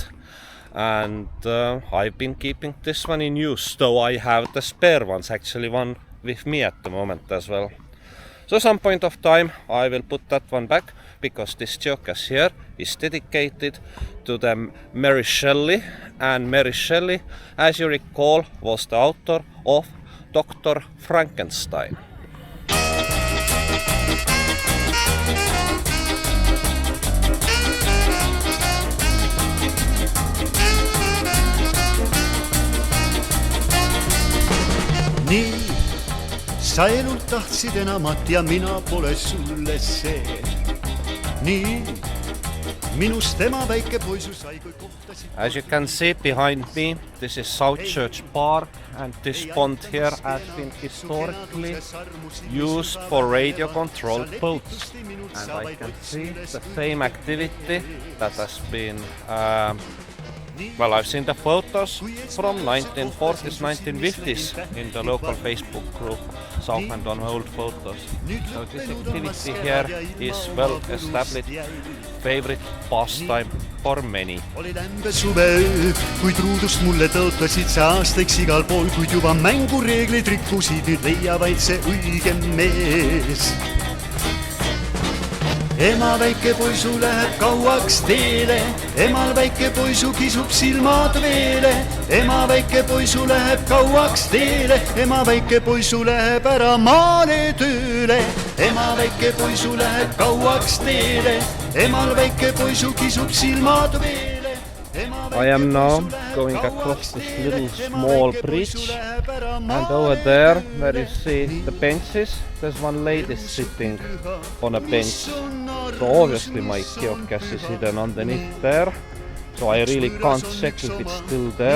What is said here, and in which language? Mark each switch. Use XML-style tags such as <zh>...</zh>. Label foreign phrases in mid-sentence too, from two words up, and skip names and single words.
<en>And I've been keeping this one in use, though I have the spare ones, actually one with me at the moment as well. So some point of time I will put that one back because this geocache here is dedicated to the Mary Shelley, and Mary Shelley, as you recall, was the author of Dr. Frankenstein.</en> <et>Nii, sa elult tahtsid enamat ja mina pole sulle see. Nii, minust ema väike poisu sai kui kohtasid.</et> <en>As you can see behind me, this is Southchurch Park, and this pond here has been historically used for radio-controlled boats. And I can see the same activity that has been I've seen the photos from 1940s, 1950s in the local Facebook group South and on Old Photos. So this activity here is well established favorite pastime for many.</en> <et>Oli lämbe suveöö, kuid ruudust mulle tõotasid sa aastaks igal pool, kuid juba mängureeglid rikkusid, nüüd leia vaid see õige mees. Ema väike poisu läheb kauaks teele, emal väike poisu kisub silmad veele. Ema väike poisu läheb kauaks teele, ema väike poisu läheb ära maale tööle. Ema väike poisu läheb kauaks teele, emal väike poisu kisub silmad veele.</et> <en>I am now going across this little small bridge, and over there where you see the benches, there's one lady sitting on a bench. So obviously my geocache is hidden underneath there, so I really can't check if it's still there.</en>